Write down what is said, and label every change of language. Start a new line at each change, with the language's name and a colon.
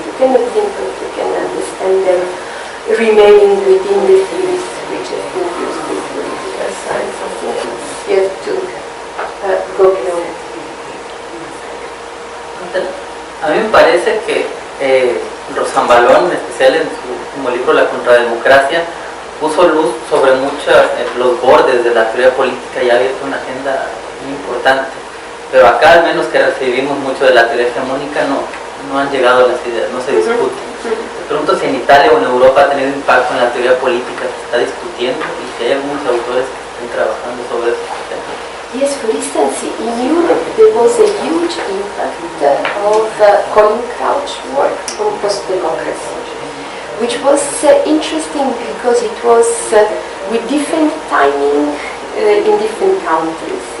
English: You cannot think that you can understand them remaining within the theories which have been used in political science. I think you have to go beyond.
Spanish: A mí me parece que Rosambalón, en especial en su último libro La Contrademocracia, puso luz sobre muchos los bordes de la teoría política y ha abierto una agenda muy importante. Pero acá, al menos que recibimos mucho de la teoría hegemónica, no han llegado las ideas, no se discuten. Me pregunto si en Italia o en Europa ha tenido impacto en la teoría política, se está discutiendo y si hay algunos autores que estén trabajando sobre eso.
English: Yes, for instance, in Europe there was a huge impact of Colin Crouch's work on post-democracy, which was interesting because it was with different timing in different countries.